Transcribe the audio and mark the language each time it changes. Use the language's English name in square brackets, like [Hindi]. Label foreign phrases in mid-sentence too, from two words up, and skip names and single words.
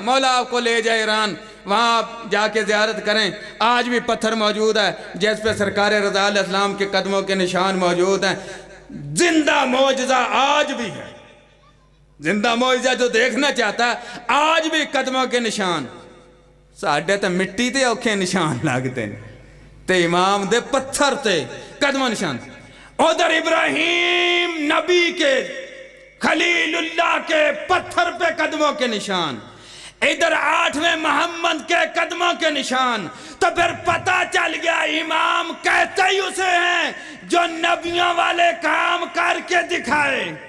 [Urdu] مولا آپ کو لے جائے ایران، وہاں آپ جا کے زیارت کریں، آج بھی پتھر موجود ہے جس پہ سرکار رضا علیہ السلام کے قدموں کے نشان موجود ہیں. زندہ معجزہ آج بھی ہے. زندہ معجزہ جو دیکھنا چاہتا ہے آج بھی قدموں کے نشان. [Punjabi] ساڑھے تے مٹی تے اوکھے نشان لگتے ہیں تے امام دے پتھر تے قدموں نشان. [Urdu] ادھر ابراہیم نبی کے خلیل اللہ کے پتھر پہ قدموں کے نشان، ادھر 8ویں محمد کے قدموں کے نشان. تو پھر پتہ چل گیا امام کہتے ہی اسے ہیں جو نبیوں والے کام کر کے دکھائے.